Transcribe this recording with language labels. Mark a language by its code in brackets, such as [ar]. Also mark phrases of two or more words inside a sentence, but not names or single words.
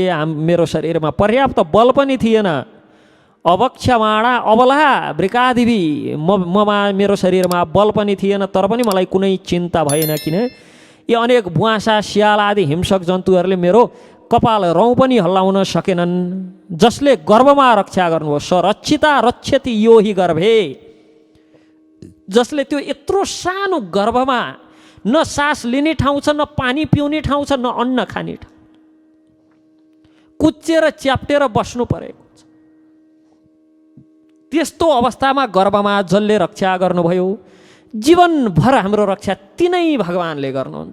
[ne] मेरो शरीरमा पर्याप्त बल पनि थिएन। [sa] अवक्षमाणा अबला वृकादिवी, [ne] ममा मेरो शरीरमा बल पनि थिएन, तर पनि मलाई कुनै चिन्ता भएन। किन? यी अनेक बुवासा सियाल आदि हिंसक जन्तुहरूले मेरो कपाल रौँ पनि हल्लाउन सकेनन्। जसले गर्भमा रक्षा गर्नुभयो, [sa] स रक्षिता रक्षति यो हि गर्भे, [ne] जसले त्यो यत्रो सानो गर्भमा न सास लिने ठाउँ छ, न पानी पिउने ठाउँ छ, न अन्न खाने ठाउँ, कुच्चेर च्याप्टेर बस्नु परेको छ। त्यस्तो अवस्थामा गर्भमा जसले रक्षा गर्नुभयो, जीवनभर हाम्रो रक्षा तिनै भगवानले गर्नुहुन्छ।